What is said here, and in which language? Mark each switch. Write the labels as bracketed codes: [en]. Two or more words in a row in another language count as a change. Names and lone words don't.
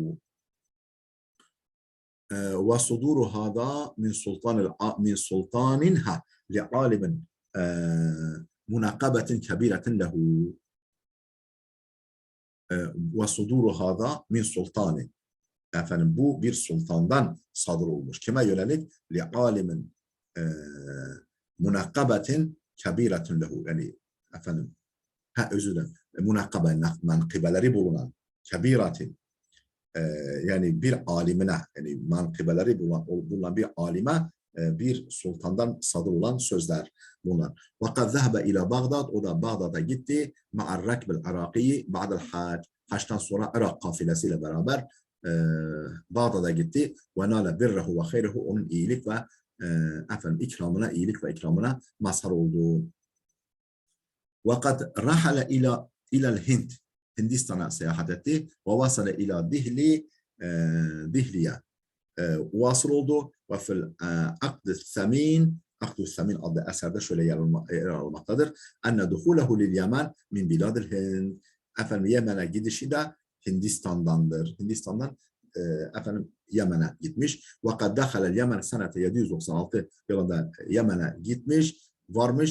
[ar] وصدور هذا من سلطانها لعالم مناقبة كبيرة له. وصدور هذا من سلطان, [tr] bu bir sultandan sadır olmuş. Kime yönelik? [ar] لعالم مناقبة كبيرة له. [tr] Yani özür dilerim. Munakabe, mankıbeleri bulunan, kebiratin, yani bir alimine, yani mankıbeleri bulunan bir alime, bir sultandan sadır olan sözler bunlar. [ar] وَقَدْ ذَهَبَ إِلَى [tr] Bağdat, o da Bağdat'a gitti. [ar] مَعَ الرَّكْبِ الْعِرَاقِيِّ بَعْدَ الْحَاجِ, [tr] haçtan sonra Irak kafilesiyle beraber Bağdat'a gitti. [ar] وَنَالَ بِرَّهُ وَخَيْرَهُ, [tr] onun iyilik ve ikramına, iyilik ve ikramına mazhar oldu. [ar] وَقَدْ رَحَلَ إِلَى الْهِنْدِ, [tr] Hindistan'a seyahat etti. [ar] وَوَصَلَ إِلَى [tr] Dihli'ye vasıl oldu. [ar] وَفِي الْعَقْدِ الثَّمِينَ, [tr] Akdü Samin adlı eserde şöyle yer almaktadır. [ar] أن دخوله لليمن من بلاد الهند. [tr] Yemen'e gidişi de Hindistan'dandır. Hindistan'dan Yemen'e gitmiş. [ar] وقد دخل اليمن سنة 796 [tr] yılında Yemen'e gitmiş, varmış.